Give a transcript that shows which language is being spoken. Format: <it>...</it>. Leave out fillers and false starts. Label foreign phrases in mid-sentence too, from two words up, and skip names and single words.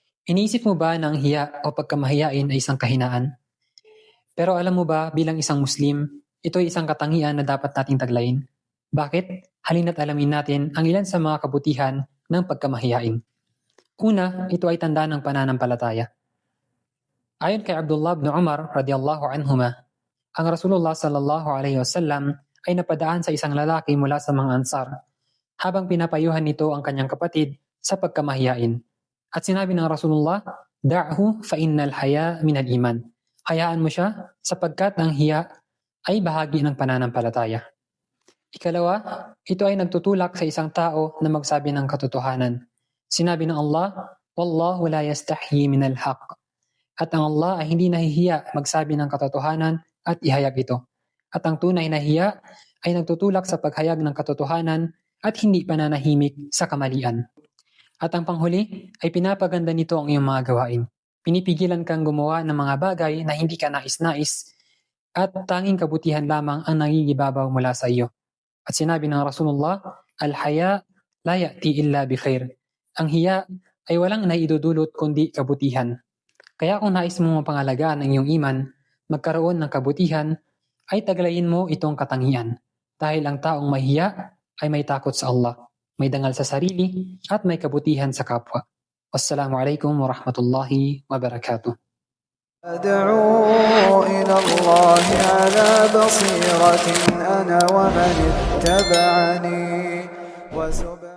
<tl>Iniisip mo ba na ang hiya o pagkamahiyain ay isang kahinaan? Pero alam mo ba bilang isang Muslim, ito ay isang katangian na dapat nating taglayin? Bakit? Halina't alamin natin ang ilan sa mga kabutihan ng pagkamahiyain. Una, ito ay tanda ng pananampalataya. Ayon kay Abdullah ibn Umar</tl> <ar>رضي الله عنهما,</ar> <tl>ang Rasulullah</tl> <ar>صلى الله عليه وسلم</ar> <tl>ay napadaan sa isang lalaki mula sa mga Ansar habang pinapayuhan nito ang kanyang kapatid sa pagkamahiyain. At sinabi ng Rasulullah,</tl> <ar>"دعه فإن الحياء من الإيمان."</ar> <tl>Hayaan mo siya sapagkat ang hiya ay bahagi ng pananampalataya. Ikalawa, ito ay nagtutulak sa isang tao na magsabi ng katotohanan. Sinabi ng Allah,</tl> <ar>"والله لا يستحيي من الحق."</ar> <tl>At ang Allah ay hindi nahihiya magsabi ng katotohanan at ihayag ito. At ang tunay na hiya ay nagtutulak sa paghayag ng katotohanan at hindi pananahimik sa kamalian. At ang panghuli ay pinapaganda nito ang iyong mga gawain. Pinipigilan kang gumawa ng mga bagay na hindi ka nais-nais at tanging kabutihan lamang ang nangingibabaw mula sa iyo. At sinabi ng Rasulullah,</tl> <ar>"الحياء لا يأتي إلا بخير."</ar> <tl>Ang hiya ay walang naidudulot kundi kabutihan. Kaya kung nais mong mapangalagaan ang iyong iman, magkaroon ng kabutihan, ay taglayin mo itong katangian. Dahil ang taong mahiya ay may takot sa Allah, may dangal sa sarili, at may kabutihan sa kapwa.</tl> <ar>والسلام عليكم ورحمة الله وبركاته. أدعو إلى الله على بصيرة أنا ومن اتبعني</ar>